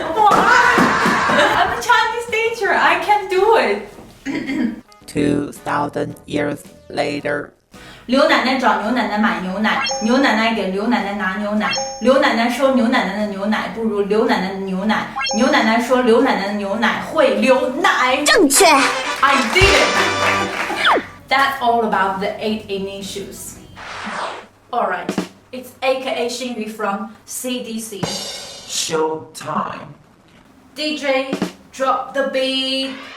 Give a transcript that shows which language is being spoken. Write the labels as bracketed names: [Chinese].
[English] I'm a Chinese teacher, I can't do it. 2,000 years later. [Chinese] 刘奶奶找牛奶奶买牛奶，牛奶奶给刘奶奶拿牛奶，刘奶奶说牛奶奶的牛奶不如刘奶奶的牛奶，牛奶奶说刘奶奶的牛奶会流奶。正确。 [English] I did it. That's all about the 8 initials. Alright, it's AKA Xinyu from CDC. Showtime. DJ, drop the beat.